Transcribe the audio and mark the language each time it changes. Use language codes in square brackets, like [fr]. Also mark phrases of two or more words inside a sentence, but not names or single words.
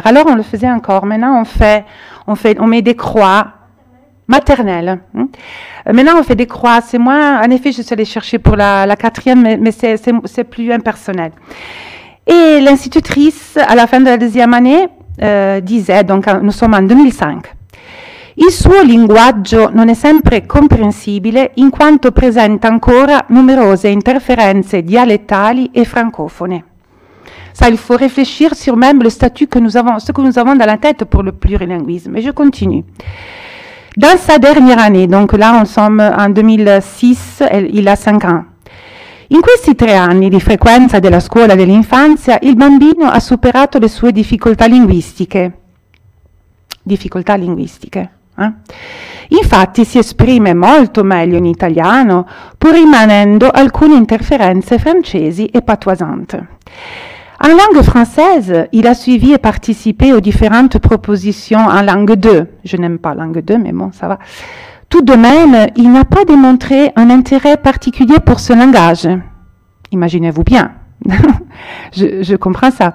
[fr] Alors, on le faisait encore. Maintenant, on met des croix. Maternelle. Maintenant, on fait des croix. C'est moins, en effet, je suis allée chercher pour la quatrième, mais c'est plus impersonnel. Et l'institutrice, à la fin de la deuxième année, disait, donc nous sommes en 2005, [it] il suo linguaggio non è sempre comprensibile in quanto presenta ancora numerose interferenze dialettali e francofone. [fr] Ça, il faut réfléchir sur même le statut que nous avons, ce que nous avons dans la tête pour le plurilinguisme. Et je continue. Dans sa dernière année, donc là, on sommes en 2006, il a 5 ans. [it] In questi 3 anni di frequenza della scuola dell'infanzia, il bambino ha superato le sue difficoltà linguistiche. Infatti si esprime molto meglio in italiano, pur rimanendo alcune interferenze francesi e patoisantes. [fr] En langue française, il a suivi et participé aux différentes propositions en langue 2. Je n'aime pas langue 2, mais bon, ça va. Tout de même, il n'a pas démontré un intérêt particulier pour ce langage. Imaginez-vous bien. je comprends ça.